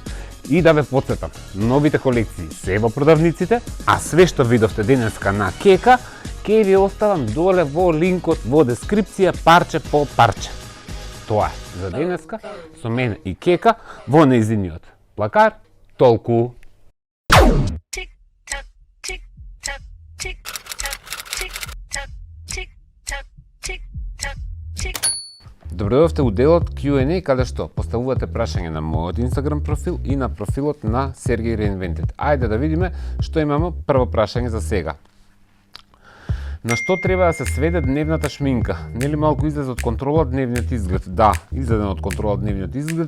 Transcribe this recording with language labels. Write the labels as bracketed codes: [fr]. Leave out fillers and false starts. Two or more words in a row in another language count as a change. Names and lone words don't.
[mk] И да ве потсетам, новите колекции се во продавниците, а све што видовте денеска на кека, ќе ви оставам доле во линкот во дескрипција парче по парче. Тоа е за денеска, со мене и кека во нејзиниот плакар, толку. [en] Tick tock, tick tock, tick tock, tick tock, tick tock, tick tock, tick. [mk] Добро дојдовте у делот Q&A, каде што поставувате прашање на мојот Instagram профил и на профилот на Сергеј Reinvented. Ајде да видиме што имамо прво прашање за сега. На што треба да се сведе дневната шминка? Нели малку излезе од контрола дневниот изглед? Да, излезе од контрола дневниот изглед.